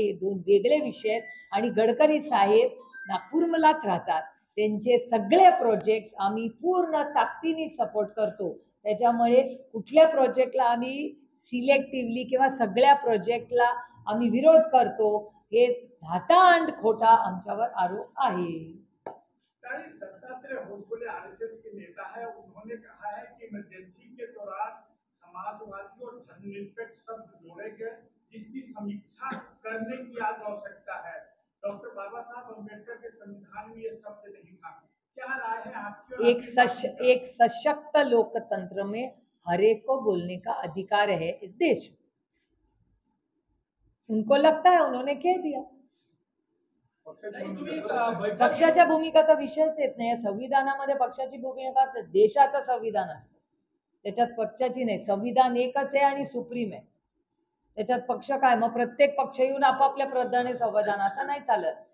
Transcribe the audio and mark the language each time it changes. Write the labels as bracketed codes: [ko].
[mr] हे 2 वेगळे विषय आहेत. आणि गडकरी साहेब नागपूरमलाच राहतात, त्यांचे सगळे प्रोजेक्ट्स आम्ही पूर्ण ताकदीने सपोर्ट करतो. त्याच्यामुळे कुठल्या प्रोजेक्टला आम्ही सिलेक्टिव्हली किंवा सगळ्या प्रोजेक्टला आम्ही विरोध करतो हे धातांड खोटा आमच्यावर आरोप आहे. [hi] आरएसएस के नेता है, उन्होंने कहा है कि इमरजेंसी के दौरान समाजवादी और धर्मनिरपेक्ष शब्द जोड़े गए, जिसकी समीक्षा करने की आज आवश्यकता है. डॉक्टर बाबा साहब अम्बेडकर के संविधान में ये शब्द नहीं था. क्या राय है आपकी? एक सशक्त लोकतंत्र में हर एक को बोलने का अधिकार है इस देश. उनको लगता है उन्होंने कह दिया. [mr] पक्षाच्या भूमिकाचा विषयच येत नाही. संविधानामध्ये पक्षाची भूमिका देशाचं संविधान असतं. त्याच्यात पक्षाची नाही, संविधान एकच आहे आणि सुप्रीम आहे. त्याच्यात पक्ष काय? मग प्रत्येक पक्ष येऊन आपापल्या प्रधाने संविधान, असं नाही चालत.